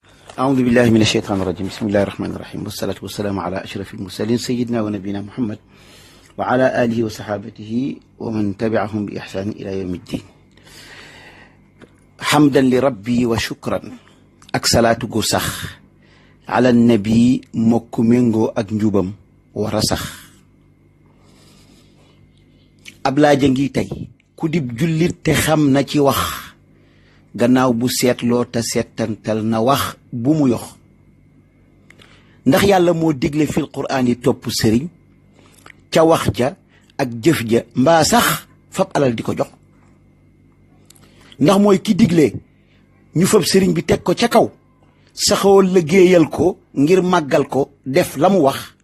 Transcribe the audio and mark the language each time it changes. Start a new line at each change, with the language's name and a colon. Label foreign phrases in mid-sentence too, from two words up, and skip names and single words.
Arabic: أعوذ بالله من الشيطان الرجيم بسم الله الرحمن الرحيم والصلاة والسلام على أشرف المرسلين سيدنا ونبينا محمد وعلى آله وصحابته ومن تبعهم بإحسان إلى يوم الدين حمدا لربي وشكرا
Wolof: ak salaatu gu sax ala nabi mokk méngoo ak njubam war a sax ab laaja ngi tey ku dib jullit te xam na ci wax gannaaw bu seetloo te seetantal na wax bu mu yox ndax yàlla moo digle
Arabic: في القرآن
Wolof: yi topp sëriñ ca wax ja ak jëf ja mbaa sax fab alal di ko jox ndax mooy ki digle ñu fab sëriñ bi teg ko ca kaw saxoo liggéeyal ko ngir màggal ko def la mu wax